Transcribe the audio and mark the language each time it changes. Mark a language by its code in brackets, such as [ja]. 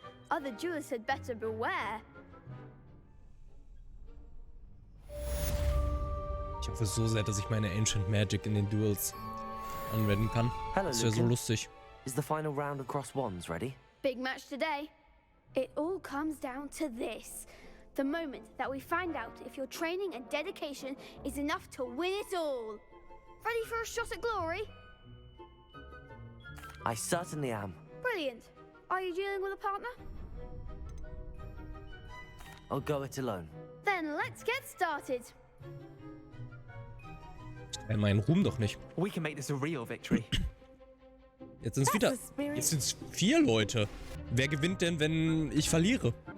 [en] Other duelists had better beware. [de] Ich hoffe so sehr, dass ich meine Ancient Magic in den Duels anwenden kann. Das wäre so lustig. [en] Is the final round of cross wands ready? Big match today. It all comes down to this. The moment that we find out if your training and dedication is enough to win it all. Ready for a shot at glory? I certainly am. Brilliant. Are you dealing with a partner? I'll go it alone. Then let's get started. [de] Mein Ruhm doch nicht. [en] We can make this a real victory. [de] Jetzt sind es wieder. Jetzt sind es 4 Leute. Wer gewinnt denn, wenn ich verliere?